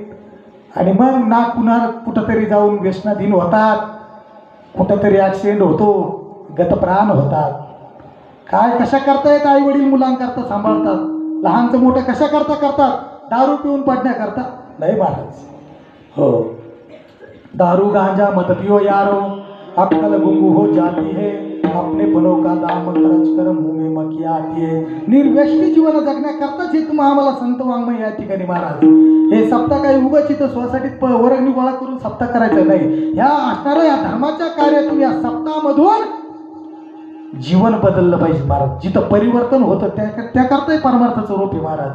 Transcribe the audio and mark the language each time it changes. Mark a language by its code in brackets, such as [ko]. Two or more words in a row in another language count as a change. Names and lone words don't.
[mr] आणि मग ना कुठंतरी जाऊन व्यसनाधीन होतात, कुठंतरी ॲक्सिडेंट होतो, गतप्राण होतात. काय कशा करतायत आई वडील मुलांकरता सांभाळतात. लहानचं मोठं कशा करतात. दारू पिऊन पडण्याकरता नाही महाराज. [hi] हो, दारू गांजा मत पियो यारो, अक्कल गुंगू हो जाती है, अपने पनों का दाम खर्च कर मुंह में मक्खियाँ आती है. [mr] निर्व्यसनी जीवन जगण्याकरताच हे तुम्ही आम्हाला संत वाङ्मय या ठिकाणी महाराज. हे सप्ताह काही उगाच इथं सोसायटीत वर्गणी गोळा करून सप्ताह करायचं नाही. ह्या असणाऱ्या या धर्माच्या कार्यातून या सप्ताहामधून जीवन बदललं पाहिजे महाराज. जिथं परिवर्तन होतं त्याकरताही परमार्थाचं रूप आहे महाराज.